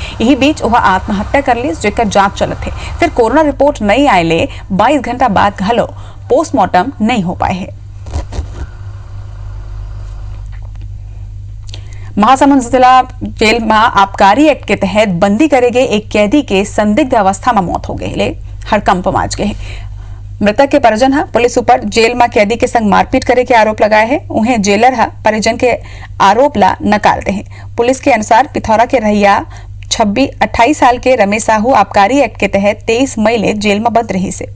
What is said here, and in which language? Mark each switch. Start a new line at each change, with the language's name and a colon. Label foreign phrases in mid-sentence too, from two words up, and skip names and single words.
Chhattisgarhi: यही बीच वह आत्महत्या कर ली, जेकर जांच चलत है। फिर कोरोना रिपोर्ट नहीं आए ले 22 घंटा बाद घलो पोस्टमार्टम नहीं हो पाए है। महासमुंद जिला जेल में आबकारी एक्ट के तहत बंदी करे गए एक कैदी के संदिग्ध अवस्था में मौत हो गई ले हड़कंप मच गए। मृतक के परिजन हा पुलिस ऊपर जेल में कैदी के संग मारपीट करे के आरोप लगाए हैं। उन्हें जेलर हा परिजन के आरोप ला नकारते हैं। पुलिस के अनुसार पिथौरा के रहिया 28 साल के रमेश साहू आबकारी एक्ट के तहत 23 मई ले जेल में बंद रही से।